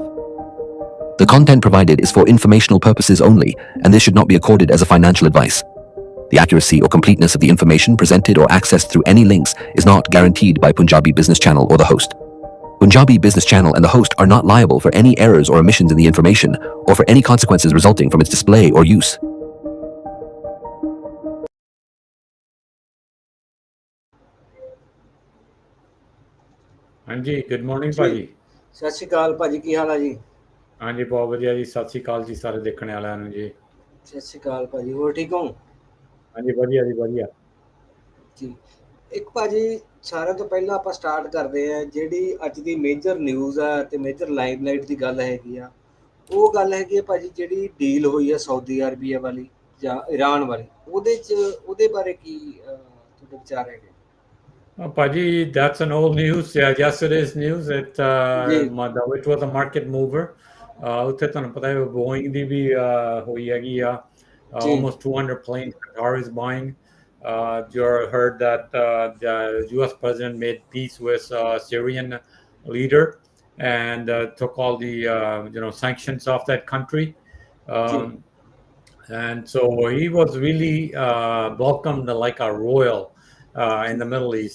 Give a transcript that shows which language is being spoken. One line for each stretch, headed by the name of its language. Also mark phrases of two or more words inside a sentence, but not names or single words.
English: The content provided is for informational purposes only, and this should not be accorded as a financial advice. The accuracy or completeness of the information presented or accessed through any links is not guaranteed by Punjabi Business Channel or the host. Punjabi Business Channel and the host are not liable for any errors or omissions in the information or for any consequences resulting from its display or use.
Punjabi: ਹਾਂਜੀ
English: good morning
Punjabi: ਭਾਜੀ। ਸਤਿ ਸ਼੍ਰੀ ਅਕਾਲ ਭਾਜੀ, ਕੀ ਹਾਲ ਆ ਜੀ? ਹਾਂਜੀ ਬਹੁਤ ਵਧੀਆ ਜੀ, ਸਤਿ ਸ਼੍ਰੀ ਅਕਾਲ ਜੀ ਸਾਰੇ ਦੇਖਣ ਵਾਲਿਆਂ ਨੂੰ ਜੀ। ਸਤਿ ਸ਼੍ਰੀ ਅਕਾਲ ਭਾਜੀ, ਹੋਰ ਠੀਕ ਹੋ? ਹਾਂਜੀ ਵਧੀਆ ਜੀ ਵਧੀਆ ਜੀ। ਇੱਕ ਭਾਜੀ ਸਾਰਿਆਂ ਤੋਂ ਪਹਿਲਾਂ ਆਪਾਂ ਸਟਾਰਟ ਕਰਦੇ ਹਾਂ, ਜਿਹੜੀ ਅੱਜ ਦੀ
English: major news
Punjabi: ਆ ਤੇ
English: major limelight
Punjabi: ਦੀ ਗੱਲ ਹੈਗੀ ਆ, ਉਹ ਗੱਲ ਹੈਗੀ ਆ ਭਾਜੀ ਜਿਹੜੀ ਡੀਲ ਹੋਈ ਆ ਸਾਊਦੀ ਅਰਬੀਆ ਵਾਲੀ ਜਾਂ ਈਰਾਨ ਵਾਲੀ, ਉਹਦੇ ਬਾਰੇ ਕੀ ਤੁਹਾਡੇ ਵਿਚਾਰ ਹੈਗੇ? Paji,
English: that's an old news. Yeah, yesterday's news. It was a market mover.
Punjabi: ਉੱਥੇ ਤੁਹਾਨੂੰ ਪਤਾ ਹੈ Boeing ਦੀ ਵੀ ਹੋਈ ਹੈਗੀ ਆ,
English: almost 200 planes Qatar is buying. You heard that the U.S. president made peace with Syrian leader and took all the sanctions off that country. And so he was really welcomed like a royal in the Middle East.